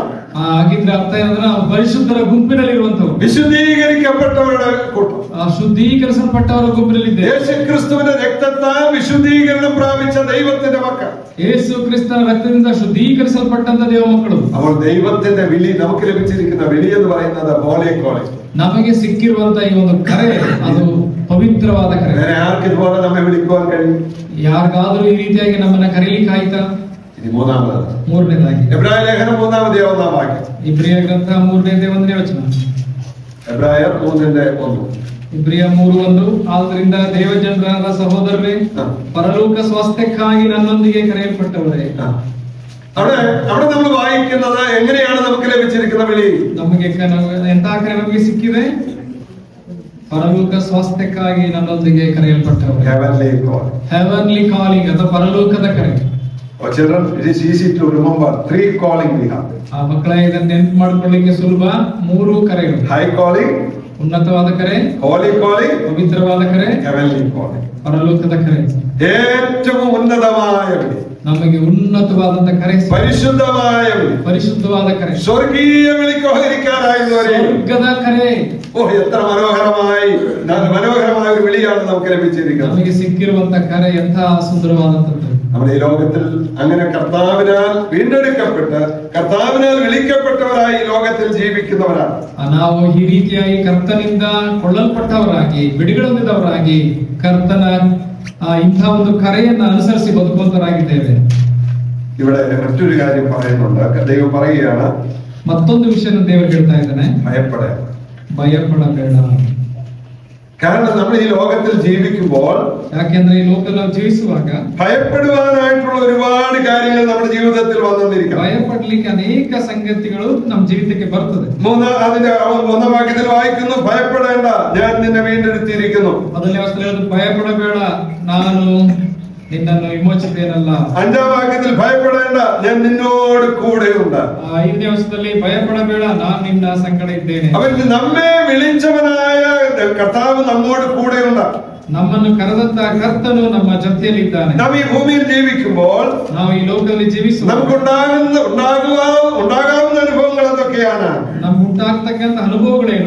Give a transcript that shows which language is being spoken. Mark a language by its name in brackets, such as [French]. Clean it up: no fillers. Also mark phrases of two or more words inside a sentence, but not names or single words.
[Kannada] ಹಾಗಿದ್ರೆ ಅರ್ಥ ಏನಂದ್ರೆ ನಾವು ಪರಿಶುದ್ಧರ ಗುಂಪಿನಲ್ಲಿರುವಂತವರು, [Malayalam] വിശുദ്ധീകരിക്കപ്പെട്ടവരുടെ കൂട്ടം, [Kannada] ಶುದ್ಧೀಕರಿಸಲ್ಪಟ್ಟವರ ಗುಂಪಿನಲ್ಲಿದ್ದೇವೆ. [Malayalam] യേശുക്രിസ്തുവിന്റെ രക്തത്താൽ വിശുദ്ധീകരണം പ്രാപിച്ച ദൈവത്തിന്റെ മക്കൾ, [Kannada] ಯೇಸು ಕ್ರಿಸ್ತನ ರಕ್ತದಿಂದ ಶುದ್ಧೀಕರಿಸಲ್ಪಟ್ಟಂತ ದೇವ ಮಕ್ಕಳು. [Malayalam] അപ്പോൾ ദൈവത്തിന്റെ വിളി, നമുക്ക് ലഭിച്ചിരിക്കുന്ന വിളി എന്ന് പറയുന്നത് [English] holy calling. [Kannada] ನಮಗೆ ಸಿಕ್ಕಿರುವಂತ ಈ ಒಂದು ಕರೆ ಅದು ಪವಿತ್ರವಾದ ಕರೆ. [Malayalam] വേറെ ആർക്ക് ഇതുപോലെ നമ്മെ വിളിക്കുവാൻ കഴിയും? [Kannada] ಯಾರಿಗಾದ್ರೂ ಈ ರೀತಿಯಾಗಿ ನಮ್ಮನ್ನ ಕರೀಲಿಕ್ಕೆ ಆಯ್ತಾ? [Malayalam] ഇനി മൂന്നാമത്, [Kannada] ಮೂರನೇದಾಗಿ [Malayalam] എബ്രായ ലേഖനം 3ാം അധ്യായം 1ാം വാക്യം. [Kannada] ಇಬ್ರಿಯ ಗ್ರಂಥ 3:1 ವಚನ. [Malayalam] എബ്രായർ 3:1. [Kannada] ಇಬ್ರಿಯ 3:1. ಆದ್ರಿಂದ ದೇವಜನರಾದ ಸಹೋದರರೇ, ಪರಲೋಕ ಸ್ವಾಸ್ಥ್ಯಕ್ಕಾಗಿ ನನ್ನೊಂದಿಗೆ ಕರೆಯಲ್ಪಟ್ಟವರೇ. [Malayalam] അവിടെ നമ്മൾ വായിക്കുന്നത് എങ്ങനെയാണ് നമുക്ക് ലഭിച്ചിരിക്കുന്ന വിളി? [Kannada] ನಮಗೆ ಎಂತ ಕರೆ ನಮಗೆ ಸಿಕ್ಕಿದೆ? ಪರಲೋಕ ಸ್ವಾಸ್ಥ್ಯಕ್ಕಾಗಿ ನನ್ನೊಂದಿಗೆ ಕರೆಯಲ್ಪಟ್ಟವರು. [English] heavenly calling [Kannada] ಅಥವಾ ಪರಲೋಕದ ಕರೆ. [English] Children, it is easy to remember 3 calling we have. [Kannada] ಆ ಮಕ್ಕಳ ಇದನ್ನ ನೆನಪು ಮಾಡ್ಕೊಳ್ಳಿಕ್ಕೆ ಸುಲಭ. 3 ಕರೆಗಳು: [English] high calling, [Kannada] ಉನ್ನತವಾದ ಕರೆ; [English] holy calling, [Kannada] ಪವಿತ್ರವಾದ ಕರೆ; [English] heavenly calling, [Kannada] ಪರಲೋಕದ ಕರೆ. [Malayalam] ഏറ്റവും ഉന്നതമായ വിളി, [Kannada] ನಮಗೆ ಉನ್ನತವಾದಂತ ಕರೆ, [Malayalam] പരിശുദ്ധമായ വിളി, [Kannada] ಪರಿಶುದ್ಧವಾದ ಕರೆ, [Malayalam] സ്വർഗീയ വിളിക്ക് ഓഹരിക്കാനായിരുന്നവരെ. [Kannada] ಸ್ವರ್ಗದ ಕರೆ. [Malayalam] എത്ര മനോഹരമായ ഒരു വിളിയാണ് നമുക്ക് ലഭിച്ചിരിക്കുന്നത്. [Kannada] ನಮಗೆ ಸಿಕ್ಕಿರುವಂತ ಕರೆ ಎಂಥ ಸುಂದರವಾದಂತದ್ದು. [Malayalam] നമ്മുടെ ഈ ലോകത്തിൽ അങ്ങനെ കർത്താവിനാൽ വീണ്ടെടുക്കപ്പെട്ട് കർത്താവിനാൽ വിളിക്കപ്പെട്ടവരായി ഈ ലോകത്തിൽ ജീവിക്കുന്നവരാണ്. [Kannada] ನಾವು ಈ ರೀತಿಯಾಗಿ ಕರ್ತನಿಂದ ಕೊಳ್ಳಲ್ಪಟ್ಟವರಾಗಿ, ಬಿಡುಗಡೆಹೊಂದಿದವರಾಗಿ, ಕರ್ತನ ಇಂಥ ಒಂದು ಕರೆಯನ್ನ ಅನುಸರಿಸಿ ಬದುಕುವಂತರಾಗಿದ್ದೇವೆ. [Malayalam] ഇവിടെ മറ്റൊരു കാര്യം പറയുന്നുണ്ട്. ദൈവം പറയുകയാണ്, [Kannada] ಮತ್ತೊಂದು ವಿಷಯ ದೇವರು ಹೇಳ್ತಾ ಇದ್ದಾನೆ, ಭಯಪಡಬೇಡ. [Malayalam] കാരണം നമ്മൾ ഈ ലോകത്തിൽ ജീവിക്കുമ്പോൾ, [Kannada] ಯಾಕೆಂದ್ರೆ ಈ ಲೋಕದಲ್ಲಿ ನಾವು ಜೀವಿಸುವಾಗ [Malayalam] ഭയപ്പെടുവാനായിട്ടുള്ള ഒരുപാട് കാര്യങ്ങൾ നമ്മുടെ ജീവിതത്തിൽ വന്നിരിക്കും. [Kannada] ಭಯಪಡ್ಲಿಕ್ಕೆ ಅನೇಕ ಸಂಗತಿಗಳು ನಮ್ಮ ಜೀವಿತಕ್ಕೆ ಬರ್ತದೆ. [Malayalam] അതിന്റെ 1ാം വാക്യത്തിൽ വായിക്കുന്നു, ഭയപ്പെടേണ്ട, ഞാൻ നിന്നെ വീണ്ടെടുത്തിരിക്കുന്നു. [Kannada] ಮೊದಲನೇ ವಚನದಲ್ಲಿ ಭಯಪಡಬೇಡ, ನಾನು ನಿನ್ನನ್ನು ವಿಮೋಚಿಸಿದ್ದೇನಲ್ಲ. [Malayalam] 5ാം വാക്യത്തിൽ ഭയപ്പെടേണ്ട, ഞാൻ നിന്നോട് കൂടെയുണ്ട്. [Kannada] 5ನೇ ವಚನದಲ್ಲಿ ಭಯಪಡಬೇಡ, ನಾನು ನಿನ್ನ ಸಂಗಡ ಇದ್ದೇನೆ. [Malayalam] അവൻ നമ്മെ വിളിച്ചവനായ കർത്താവ് നമ്മോട് കൂടെയുണ്ട്. [Kannada] ನಮ್ಮನ್ನು ಕರೆದಂತ ಕರ್ತನು ನಮ್ಮ ಜೊತೆಯಲ್ಲಿದ್ದಾನೆ. [Malayalam] നാം ഈ ഭൂമിയിൽ ജീവിക്കുമ്പോൾ [Kannada] ನಾವು ಈ ಲೋಕದಲ್ಲಿ ಜೀವಿಸುವಾಗ [Malayalam] നമുക്കുണ്ടാകാവുന്ന അനുഭവങ്ങൾ എന്തൊക്കെയാണ്? [Kannada] ನಮ್ಗೆ ಉಂಟಾಗ್ತಕ್ಕಂತ ಅನುಭವಗಳೇನು?